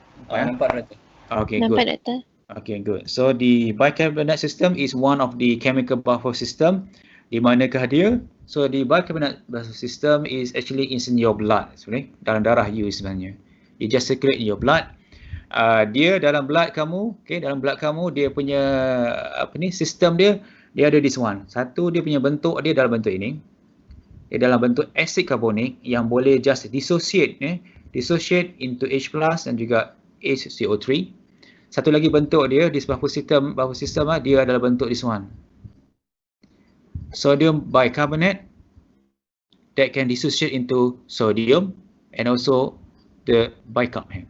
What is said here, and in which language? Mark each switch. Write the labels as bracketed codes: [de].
[ms] Nampak doktor. Okay, Nampak [en] good. [ms] doktor. [en] Okay, good. So the bicarbonate system is one of the chemical buffer system. [ms] Di manakah dia? [en] So the bicarbonate buffer system is actually in your blood [ms] sebenarnya, dalam darah you sebenarnya. [en] It just circulate in your blood. [ms] Dia dalam blood kamu, okay, dalam blood kamu dia punya sistem dia ada this one. Satu, dia punya bentuk dia dalam bentuk ini. Dia dalam bentuk acid carbonik yang boleh just dissociate [en] dissociate into H+ [ms] dan juga [en] HCO3. [ms] Satu lagi bentuk dia di buffer system dia adalah bentuk this one. [en] Sodium bicarbonate that can dissociate into sodium and also the bicarb.